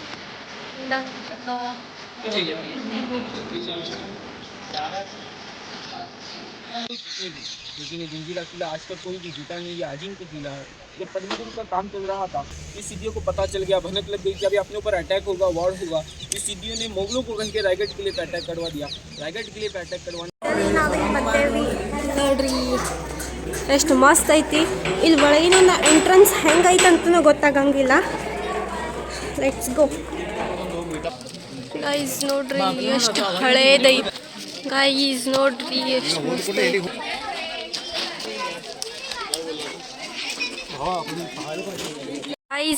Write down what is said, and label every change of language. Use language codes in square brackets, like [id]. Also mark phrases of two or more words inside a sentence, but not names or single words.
[hi] लेकिन ये जंजीरा किला आज तक कोई भी जीता नहीं। ये अजिंक्य किला है। ये परमिशन का काम चल रहा था, इस सीढ़ियों को पता चल गया, भनक लग गई कि अभी अपने ऊपर अटैक होगा, वॉर होगा। इस सीढ़ियों ने मुगलों को कहीं के रायगढ़ किले पे अटैक करवा दिया। रायगढ़ किले पे अटैक करवाने [kn] ನೋಡ್ರಿ ಎಷ್ಟು ಮಸ್ತ್ ಐತಿ. ಇಲ್ಲಿ ಒಳಗಿನ ಎಂಟ್ರೆನ್ಸ್ ಹೆಂಗೈತೆ ಅಂತಲೂ ಗೊತ್ತಾಗಂಗಿಲ್ಲ. [en] Let's go guys. [kn] ನೋಡ್ರಿ ಎಷ್ಟು ಹಳೇದೈತಿ ಗೈಸ್. ನೋಡ್ರಿ ಎಷ್ಟು ಮಸ್ತ್ ಐತಿ ಗೈಸ್.